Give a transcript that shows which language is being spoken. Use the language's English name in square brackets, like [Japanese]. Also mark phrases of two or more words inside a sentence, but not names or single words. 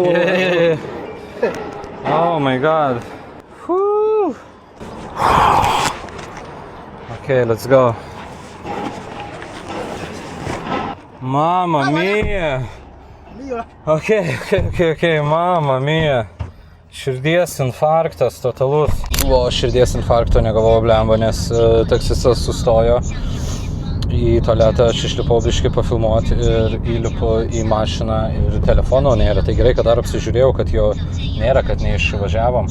[English] Yeah. Oh my god. Whew. Okay, let's go. [Italian] Mamma mia. [English] Okay, [Italian] mamma mia. [Lithuanian] Širdies infarktas totalus. Širdies infarkto negavau, blemba, nes taksistas sustojo į tualetą, aš išlipau biškį pafilmuoti ir įlipu į mašiną ir telefono nėra. Tai gerai, kad dar apsižiūrėjau, kad jo nėra, kad neišvažiavom.